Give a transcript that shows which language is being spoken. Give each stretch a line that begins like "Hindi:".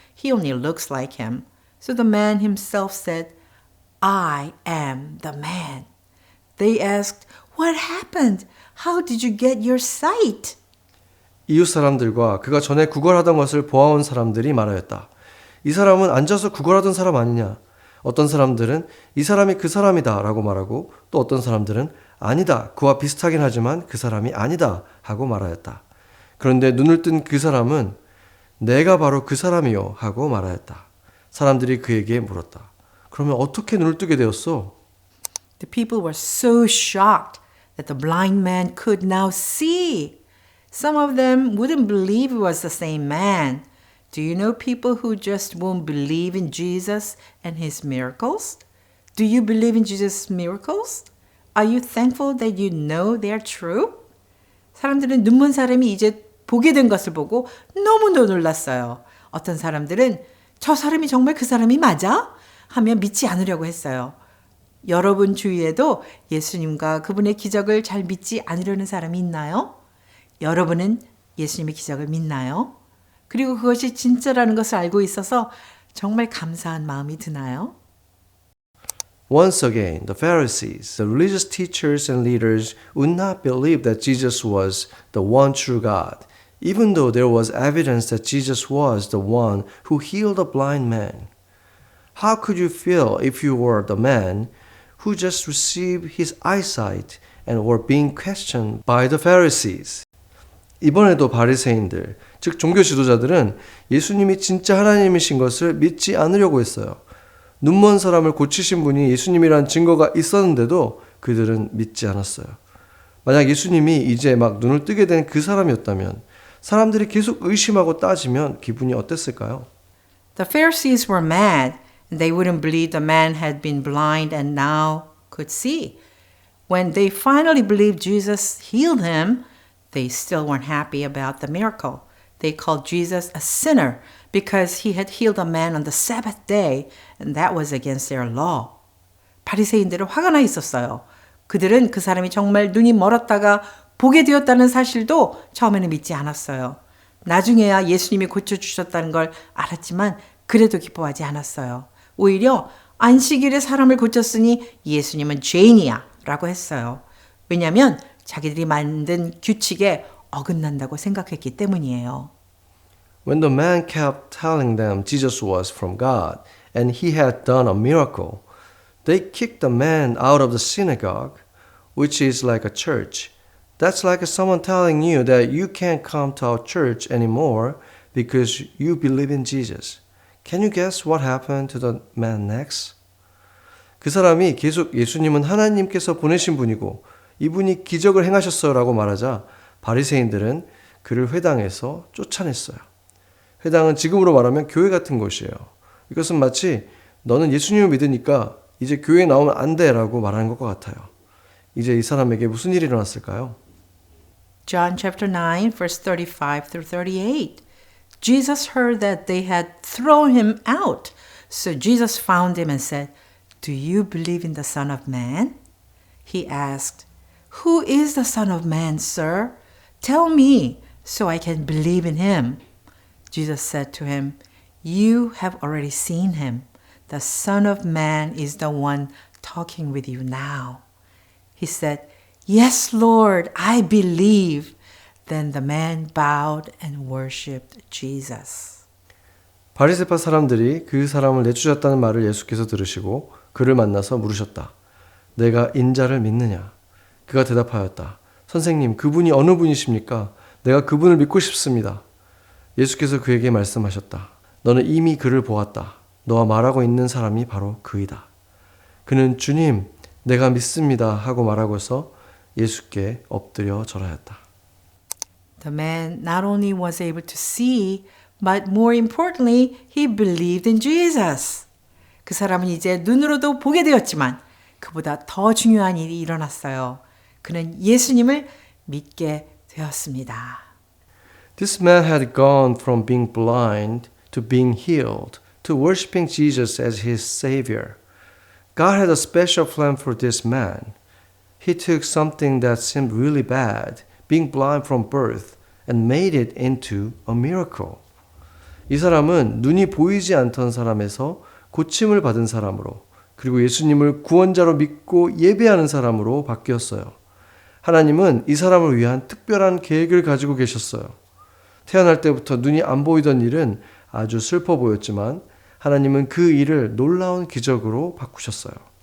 English: He only looks like him." So the man himself said, "I am the man." They asked, "What happened? How did you get your sight?"
Korean: 이웃 사람들과 그가 전에 구걸하던 것을 보아온 사람들이 말하였다. 이 사람은 앉아서 구걸하던 사람 아니냐? 어떤 사람들은 이 사람이 그 사람이다 라고 말하고 또 어떤 사람들은 아니다. 그와 비슷하긴 하지만 그 사람이 아니다 하고 말하였다. 그런데 눈을 뜬 그 사람은 내가 바로 그 사람이요 하고 말하였다. 사람들이 그에게 물었다. 그러면 어떻게 눈을 뜨게 되었어?
English: The people were so shocked that the blind man could now see. Some of them wouldn't believe it was the same man. Do you know people who just won't believe in Jesus and His miracles? Do you believe in Jesus' miracles? Are you thankful that you know they are true?
Korean: 사람들은 눈먼 사람이 이제 보게 된 것을 보고 너무도 놀랐어요. 어떤 사람들은 저 사람이 정말 그 사람이 맞아? 하며 믿지 않으려고 했어요. 여러분 주위에도 예수님과 그분의 기적을 잘 믿지 않으려는 사람이 있나요? 여러분은 예수님의 기적을 믿나요? 그리고 그것이 진짜라는 것을 알고 있어서 정말 감사한 마음이 드나요?
English: Once again, the Pharisees, the religious teachers and leaders, would not believe that Jesus was the one true God, even though there was evidence that Jesus was the one who healed a blind man. How could you feel if you were the man who just received his eyesight and were being questioned by the Pharisees?
Korean: 이번에도 바리새인들, 즉 종교 지도자들은 예수님이 진짜 하나님이신 것을 믿지 않으려고 했어요. 눈먼 사람을 고치신 분이 예수님이란 증거가 있었는데도 그들은 믿지 않았어요. 만약 예수님이 이제 막 눈을 뜨게 된 그 사람이었다면 사람들이 계속 의심하고 따지면 기분이 어땠을까요?
English: The Pharisees were mad and they wouldn't believe the man had been blind and now could see. When they finally believed Jesus healed him, they still weren't happy about the miracle. They called Jesus a sinner because he had healed a man on the Sabbath day and that was against their law.
Korean: 바리새인들은 화가 나 있었어요. 그들은 그 사람이 정말 눈이 멀었다가 보게 되었다는 사실도 처음에는 믿지 않았어요. 나중에야 예수님이 고쳐주셨다는 걸 알았지만 그래도 기뻐하지 않았어요. 오히려 안식일에 사람을 고쳤으니 예수님은 죄인이야 라고 했어요. 왜냐하면 자기들이 만든 규칙에 어긋난다고 생각했기 때문이에요.
English: When the man kept telling them Jesus was from God and he had done a miracle, they kicked the man out of the synagogue, which is like a church. That's like someone telling you that you can't come to our church anymore because you believe in Jesus. Can you guess what happened to the man next?
Korean: 그 사람이 계속 예수님은 하나님께서 보내신 분이고 이분이 기적을 행하셨어라고 말하자 바리새인들은 그를 회당에서 쫓아냈어요. 회당은 지금으로 말하면 교회 같은 곳이에요. 이것은 마치 너는 예수님을 믿으니까 이제 교회에 나오면 안 돼라고 말하는 것과 같아요. 이제 이 사람에게 무슨 일이 일어났을까요?
English: John chapter 9 verse 35 through 38. Jesus heard that they had thrown him out. So Jesus found him and said, Do you believe in the Son of Man? He asked, Who is the Son of Man, sir? Tell me so I can believe in him. Jesus said to him, You have already seen him. The Son of Man is the one talking with you now. He said, Yes, Lord, I believe. Then the man bowed and worshipped Jesus.
Korean: 바리새파 사람들이 그 사람을 내쫓았다는 말을 예수께서 들으시고 그를 만나서 물으셨다. 내가 인자를 믿느냐? 그가 대답하였다. 선생님, 그분이 어느 분이십니까? 내가 그분을 믿고 싶습니다. 예수께서 그에게 말씀하셨다. 너는 이미 그를 보았다. 너와 말하고 있는 사람이 바로 그이다. 그는 주님, 내가 믿습니다 하고 말하고서 예수께 엎드려 절하였다.
English: The man not only was able to see, but more importantly, he believed in Jesus.
Korean: 그 사람은 이제 눈으로도 보게 되었지만 그보다 더 중요한 일이 일어났어요. 그는 예수님을 믿게 되었습니다.
English: This man had gone from being blind to being healed to worshiping Jesus as his savior. God had a special plan for this man. He took something that seemed really bad, being blind from birth, and made it into a miracle.
Korean: 이 사람은 눈이 보이지 않던 사람에서 고침을 받은 사람으로 그리고 예수님을 구원자로 믿고 예배하는 사람으로 바뀌었어요. 하나님은 이 사람을 위한 특별한 계획을 가지고 계셨어요. 태어날 때부터 눈이 안 보이던 일은 아주 슬퍼 보였지만 하나님은 그 일을 놀라운 기적으로 바꾸셨어요.